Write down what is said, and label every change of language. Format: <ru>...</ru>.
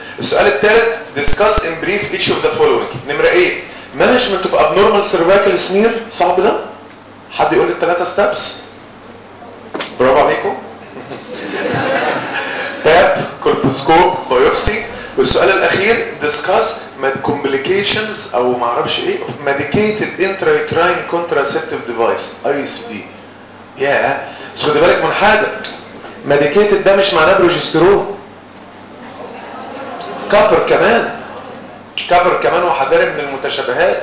<ar>السؤال الثالث</ar> <en>discuss in brief each of the following،</en> <ar>نمره ايه؟</ar> <en>management of abnormal cervical smear.</en> <ar>صعب ده؟ حد يقول لي الثلاثه ستابس؟ برافو عليكم.</ar> <en>باب colposcope biopsy.</en> <ar>والسؤال الاخير</ar> <en>discuss complications</en> <ar>او ما اعرفش ايه</ar> <en>of medicated intrauterine contraceptive device ICD.</en> <ar>ياه خد بالك من حاجه، medicated ده مش معناه بروجسترون، كابر كمان وحذرك من المتشابهات.</ar>